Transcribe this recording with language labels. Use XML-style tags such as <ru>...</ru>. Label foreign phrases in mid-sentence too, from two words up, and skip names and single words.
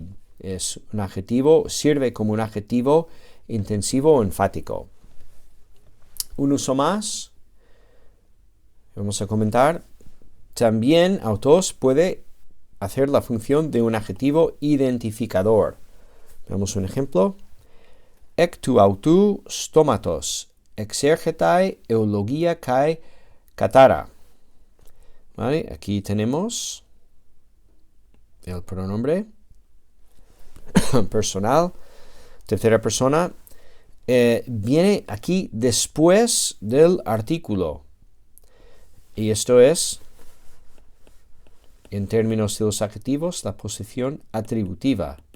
<es>Es un adjetivo, sirve como un adjetivo intensivo o enfático. Un uso más, vamos a comentar. También autos puede hacer la función de un adjetivo identificador. Veamos un ejemplo.</es> <el>ἐκ τοῦ αὐτοῦ στόματος ἐξέρχεται εὐλογία καὶ κατάρα.</el> <es>¿Vale? Aquí tenemos el pronombre personal, tercera persona, viene aquí después del artículo. Y esto es, en términos de los adjetivos, la posición atributiva.</es>